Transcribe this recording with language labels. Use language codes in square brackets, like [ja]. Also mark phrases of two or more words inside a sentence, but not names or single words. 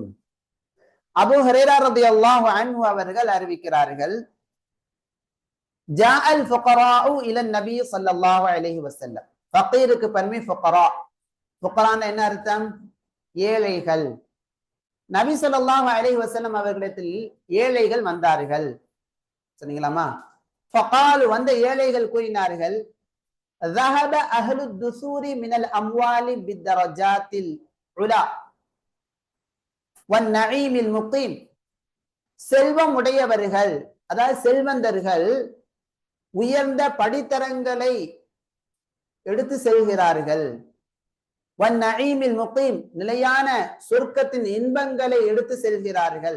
[ar] அபூ ஹுரைரா رضي الله عنه [ta] அவர்கள் அறிவிக்கிறார்கள், [ar] جاء الفقراء إلى النبي صلى الله عليه وسلم. [ta] ஃபகீருக்கு பன்மை ஃபுகரா, ஃபுகரான்னா என்ன அர்த்தம்? ஏழைகள். நபி [ar] صلى الله عليه وسلم [ta] அவர்களிடத்தில் ஏழைகள் வந்தார்கள். சொன்னீங்களாமா? ஃபகாலு, வந்த ஏழைகள் கூறினார்கள், [ar] ذهب أهل الدثور من الأموال بالدرجات العلى والنعيم المقيم. [ta] செல்வம் உடையவர்கள், அதாவது செல்வந்தர்கள் உயர்ந்த படித்தரங்களை எடுத்து செல்கிறார்கள். [ar] والنعيم المقيم, [ta] நிலையான சொர்க்கத்தின் இன்பங்களை எடுத்து செல்கிறார்கள்.